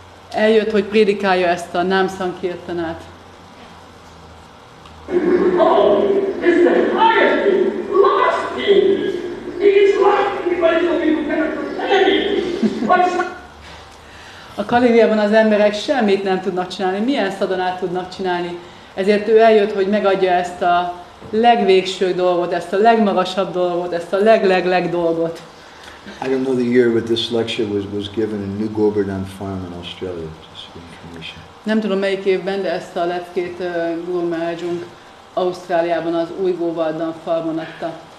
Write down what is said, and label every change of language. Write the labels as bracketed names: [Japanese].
[Hungarian] Eljött, hogy prédikálja ezt a Nam Sankirtanát. [English] Oh, it's the highest thing, last thing. It's last thing, but so people cannot understand it. What's [Hungarian] A Kaliviában az emberek semmit nem tudnak csinálni, milyen szadonát tudnak csinálni. Ezért ő eljött, hogy megadja ezt a legvégső dolgot, ezt a legmagasabb dolgot, ezt a leg dolgot. [English] I don't know the year, but this lecture was given in New Govardhan Farm in Australia. Just for information. [Hungarian] Nem tudom melyik évben, de ezt a leckét Gour Mahārājunk Ausztráliában az új Govardhan Farmon adta.